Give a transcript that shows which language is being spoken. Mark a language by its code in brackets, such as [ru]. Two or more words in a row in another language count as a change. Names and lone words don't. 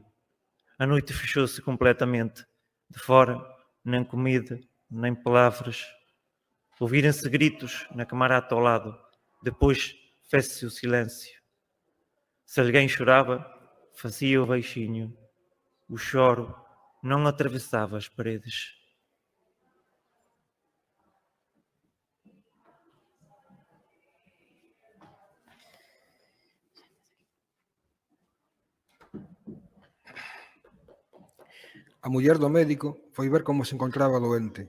[pt] A noite fechou-se completamente. De fora, nem comida, nem palavras. Ouviram-se gritos na camarada ao lado. Depois fez-se o silêncio. Se alguém chorava, fazia-o baixinho. O choro não atravessava as paredes. [gl] A muller do médico foi ver como se encontraba doente.